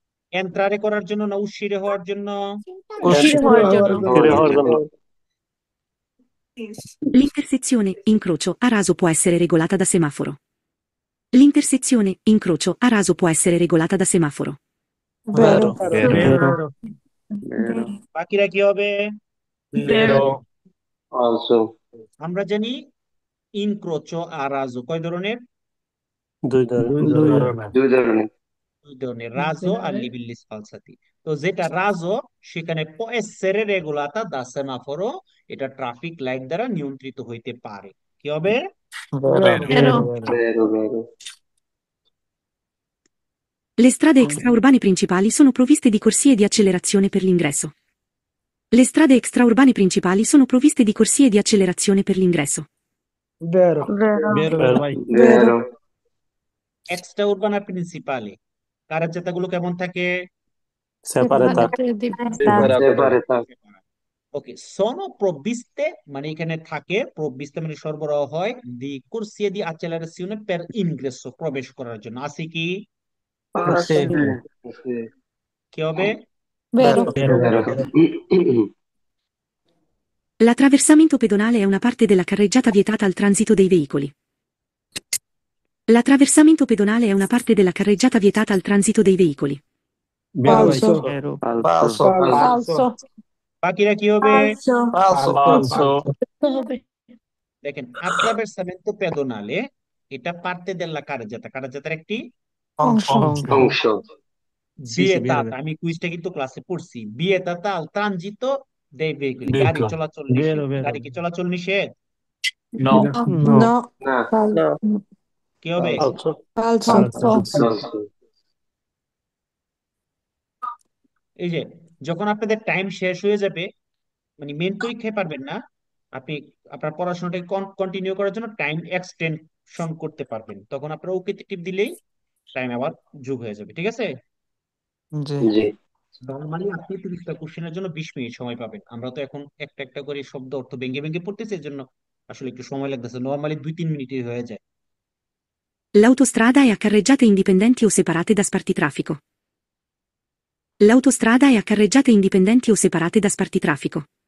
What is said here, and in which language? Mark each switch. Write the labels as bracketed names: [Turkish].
[Bangla] এন্ট্রারে করার জন্য না উশিরে হওয়ার জন্য? উশির হওয়ার জন্য, হওয়ার জন্য, [Italian] L'intersezione incrocio a raso può essere regolata da semaforo. L'intersezione incrocio a raso può essere regolata da semaforo. vero, vero, vero, [Bangla] বাকিরা কি হবে? [Italian] vero, also, [Bangla] আমরা জানি ইনক্রোচো আর রাজো কয় ধরনের? দুই ধরনের দুই ধরনের দুই ধরনের, রাজো আর লিবিল্লিস ফালসাতি। তো যেটা রাজো, সেখানে [Italian] può essere regolata da semaforo, [Bangla] এটা ট্রাফিক লাইট দ্বারা নিয়ন্ত্রিত হইতে পারে। কি হবে? [Italian] Vero. Vero. vero, vero, Le strade extraurbane principali sono provviste di corsie di accelerazione per l'ingresso. Le strade extraurbane principali sono provviste di corsie di accelerazione per l'ingresso. Vero. vero, [Bangla] extra উরবানা principally কারের জাতাগুলো কেমন থাকে? [Italian] সেপারেতা separata, [Bangla] ওকে, [Italian] sono provviste [Bangla] মানে এখানে থাকে, provviste মানে সরবরাহ হয়, [Italian] di corsie di accelerazione per ingresso [Bangla] প্রবেশ করার জন্য। আছে কি? [Italian] sì, sì, [Bangla] কি হবে? [Italian] Vero. vero, L'attraversamento pedonale è una parte della carreggiata vietata al transito dei veicoli. L'attraversamento pedonale è una parte della carreggiata vietata al transito dei veicoli. Falso. Vero. falso, Falso. [Bangla] বাকিরা কি হবে? [Italian] falso [Bangla] দেখেন, attraversamento pedonale এটা [Italian] parte della carreggiata, [Bangla] carreggiataর একটি conscio, vietata, আমি কুইজটা কিন্তু ক্লাসে পড়ছি, [Italian] vietata al transito dei veicoli, [Bangla] গাড়ি চলাচল নিষেধ। গাড়ি কি চলাচল নিষেধ? [Italian] no No. no, [Bangla] কি হবে? [Italian] falso Falso. falso, [Bangla] এই যে যখন আপনাদের টাইম শেষ হয়ে যাবে, মানে মেন পরীক্ষায় পারবেন না, আপনি আপনার পড়াশোনাটাকে কন্টিনিউ করার জন্য টাইম এক্সটেনশন করতে পারবেন, তখন আপনারা ওকে টিপ দিলেই টাইম আবার যোগ হয়ে যাবে। ঠিক আছে? জি, নর্মালি আপনি 30টা কোশ্চেনের জন্য 20 মিনিট সময় পাবেন। আমরা তো এখন একটা একটা করে শব্দ অর্থ ভেঙে ভেঙে পড়তেছি, এর জন্য আসলে একটু সময় লাগতেছে, নর্মালি 2-3 মিনিটে হয়ে যায়। [Italian] L'autostrada è a carreggiate indipendenti o separate da spartitraffico. L'autostrada è a carreggiate indipendenti o separate da spartitraffico.